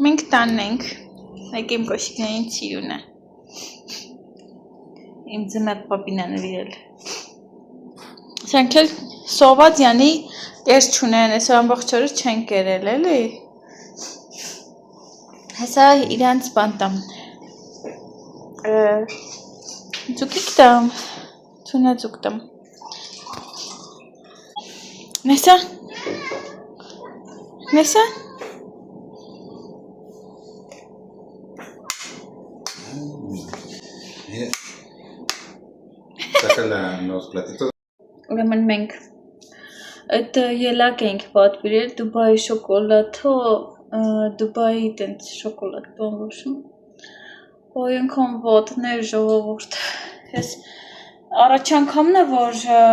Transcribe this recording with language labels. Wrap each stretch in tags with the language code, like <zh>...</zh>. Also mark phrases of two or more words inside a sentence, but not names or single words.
<hy>տանենք։ Մեկ իմ կոշիկներին ծիրուն է։ Իմ ձմեռ պապին է նվիրել։ Սրանք էլ սոված յանի կես չունեն, այսօր ամբողջ օրը չեն կերել, էլի։ Հեսա իրանց բան տամ։ Ձուկիկ տամ, ծունաձուկ տամ։ Նեսա։ Նեսա։</hy> <es>Saca los platitos.</es> <hy>Ուրեմն մենք այդ ելակ ենք պատվիրել Դուբայի շոկոլադով, Դուբայի տենց շոկոլադ բան ոչում։ Ոյ ընկոմ ոտներ ժողովուրդ։ Ես առաջ անգամն է որ</hy>